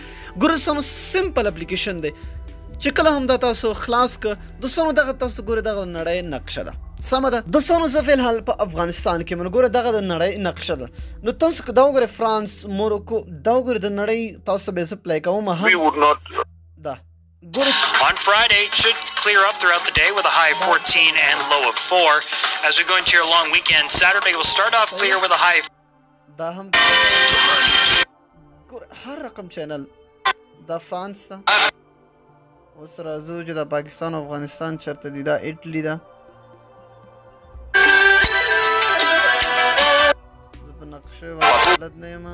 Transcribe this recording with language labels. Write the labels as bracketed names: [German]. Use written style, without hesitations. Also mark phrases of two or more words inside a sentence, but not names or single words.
[Pashto] ګورئ دوستانو [English] simple application [Pashto] دی چې کله هم دا تاسو خلاص کړه دوستانو دغه تاسو ګورئ دغه نړۍ نقشه ده. سمه ده دوستانو، زه فلحال په افغانستان کې یم، نو ګوره دغه د نړۍ نقشه ده. نو تاسو که دا وګورئ فرانس، موروکو، دا وګورئ د نړۍ تاسو به زه پلی کوم دا [English] On Friday, it should clear up throughout the day with a high of 14 and low of 4. As we go into your long weekend, Saturday will start off clear with a high. [Pashto] دا هم ګوره هر رقم چینل دا فرانس ده. اوس راځو چې د پاکستان او افغانستان چېرته دي، دا اټلي ده. زه په نقشې بلد نه یم.